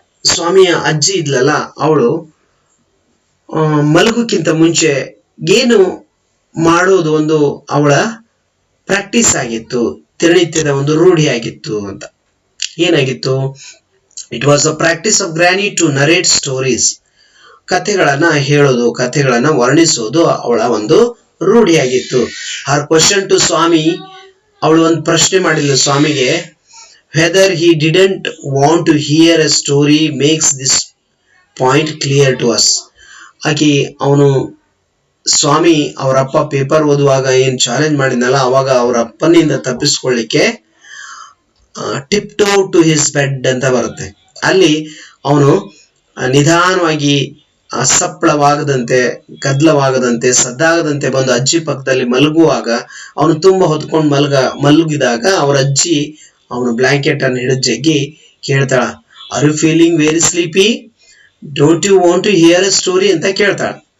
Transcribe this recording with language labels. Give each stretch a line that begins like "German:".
Kannada: ಸ್ವಾಮಿಯ ಅಜ್ಜಿ ಇದ್ಲಲ್ಲ, ಅವಳು ಮಲಗೋಕ್ಕಿಂತ ಮುಂಚೆ ಏನು ಮಾಡೋದು ಒಂದು ಅವಳ ಪ್ರಾಕ್ಟೀಸ್ ಆಗಿತ್ತು, ದಿನನಿತ್ಯದ ಒಂದು ರೂಢಿ ಆಗಿತ್ತು ಅಂತ. ಏನಾಗಿತ್ತು?
English: It was a practice of granny to narrate stories.
Kannada: ಕಥೆಗಳನ್ನ ಹೇಳೋದು, ಕಥೆಗಳನ್ನ ವರ್ಣಿಸೋದು ಅವಳ ಒಂದು ರೂಢಿಯಾಗಿತ್ತು.
English: her question to Swami,
Kannada: ಅವಳು ಒಂದು ಪ್ರಶ್ನೆ ಮಾಡಿದ್ಲು ಸ್ವಾಮಿಗೆ,
English: whether he didn't want to hear a story makes this point clear to us.
Kannada: ಅವನು ಸ್ವಾಮಿ ಅವರಪ್ಪ ಪೇಪರ್ ಓದುವಾಗ ಏನ್ ಚಾಲೆಂಜ್ ಮಾಡಿದ್ನಲ್ಲ, ಅವಾಗ ಅವರ ಅಪ್ಪನಿಂದ ತಪ್ಪಿಸ್ಕೊಳ್ಳಿಕ್ಕೆ
English: tiptoe to his bed
Kannada: ಅಂತ ಬರುತ್ತೆ. ಅಲ್ಲಿ ಅವನು ನಿಧಾನವಾಗಿ ಸಪ್ಪಳವಾಗದಂತೆ, ಗದ್ದಲವಾಗದಂತೆ, ಸದ್ದಾಗದಂತೆ ಬಂದು ಅಜ್ಜಿ ಪಕ್ಕದಲ್ಲಿ ಮಲಗುವಾಗ, ಅವನು ತುಂಬಾ ಹೊತ್ಕೊಂಡು ಮಲಗಿದಾಗ ಅವರ ಅಜ್ಜಿ ಅವನು ಬ್ಲಾಂಕೆಟ್ ಅನ್ನು ಹಿಡಿದು ಜಗ್ಗಿ ಕೇಳ್ತಾಳ,
English: are you feeling very sleepy, don't you want to hear a story
Kannada: ಅಂತ ಕೇಳ್ತಾಳ.